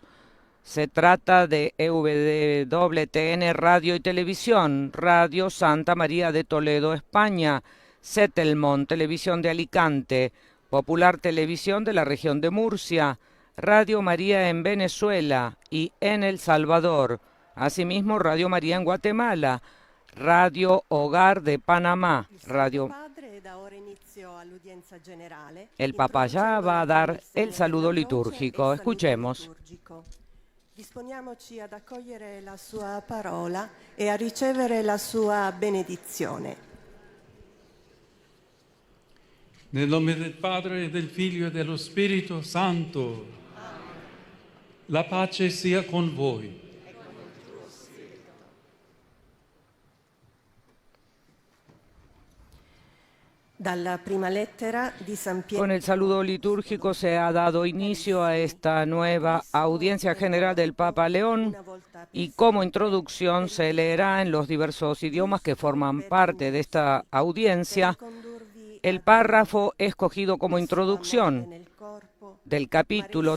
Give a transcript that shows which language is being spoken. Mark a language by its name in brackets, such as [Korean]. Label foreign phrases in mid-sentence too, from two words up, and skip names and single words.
[Spanish] Se trata de EWTN Radio y Televisión, Radio Santa María de Toledo, España, Setelmont Televisión de Alicante, Popular Televisión de la región de Murcia, Radio María en Venezuela y en El Salvador, asimismo Radio María en Guatemala, Radio Hogar de Panamá, Radio... El Papa ya va a dar el saludo litúrgico. Escuchemos. [Italian] Disponiamoci ad accogliere la sua parola e a ricevere la sua benedizione. Nel nome del Padre, e del Figlio e dello Spirito Santo. La pace sia con voi. Dalla prima lettera di San Pietro. [Spanish] Con el saludo litúrgico se ha dado inicio a esta nueva audiencia general del Papa León y como introducción se leerá en los diversos idiomas que forman parte de esta audiencia el párrafo escogido como introducción del capítulo